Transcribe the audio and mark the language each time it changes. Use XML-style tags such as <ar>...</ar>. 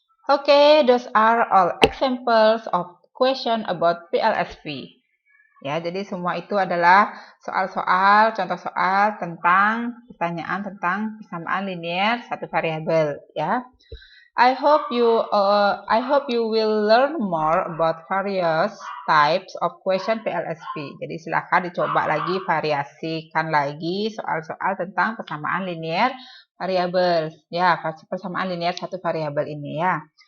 <en>Oke, those are all examples of question about PLSP.</en> <id>Ya, jadi semua itu adalah soal-soal, contoh soal tentang pertanyaan tentang persamaan linear satu variabel ya.</id> <en>I hope you will learn more about various types of question PLSP.</en> <id>Jadi silahkan dicoba lagi, variasikan lagi soal-soal tentang persamaan linear variabel. Ya, persamaan linear satu variabel ini ya.</id>